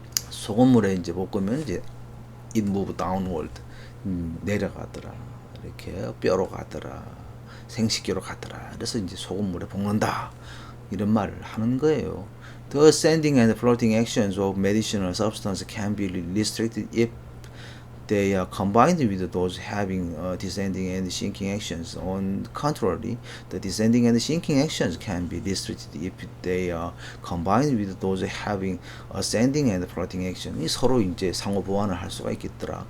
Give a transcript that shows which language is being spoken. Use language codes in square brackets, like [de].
[ko] 소금물에 이제 볶으면 이제 [en] it moves downward [ko] 내려가더라. 이렇게 뼈로 가더라. 생식기로 가더라. 그래서 이제 소금물에 볶는다. 이런 말을 하는 거예요. [en] The ascending and floating actions of medicinal substance can be restricted if they are combined with those having descending and sinking actions. On the contrary, the descending and sinking actions can be restricted if they are combined with those having ascending and floating action. [ko] 이 서로 이제 상호 보완을 할 수가 있겠더라.